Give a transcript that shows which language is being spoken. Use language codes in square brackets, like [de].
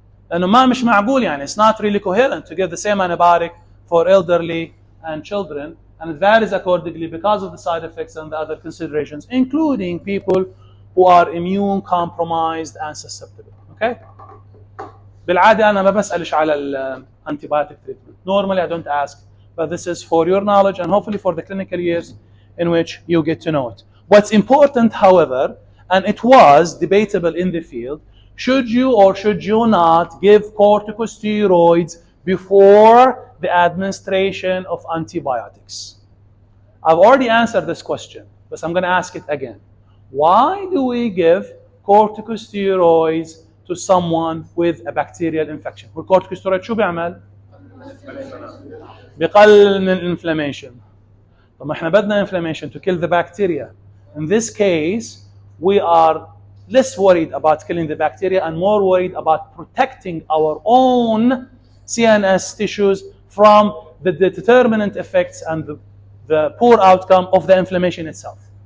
[ar] لأنه ما مش معقول يعني [en] it's not really coherent to give the same antibiotic for elderly and children, and it varies accordingly because of the side effects and the other considerations, including people who are immune compromised and susceptible. Okay? [ar] بالعادة أنا ما بسألش على antibiotic treatment. [en] Normally I don't ask, but this is for your knowledge and hopefully for the clinical years in which you get to know it. What's important, however, and it was debatable in the field, should you or should you not give corticosteroids before the administration of antibiotics? I've already answered this question, but I'm going to ask it again. Why do we give corticosteroids to someone with a bacterial infection? [ar] والcorticosteroid شو بيعمل؟ بيقلل من inflammation. طب ما احنا بدنا [en] inflammation to kill the bacteria. In this case, we are less worried about killing the bacteria and more worried about protecting our own CNS tissues from the determinant effects and the poor outcome of the inflammation itself.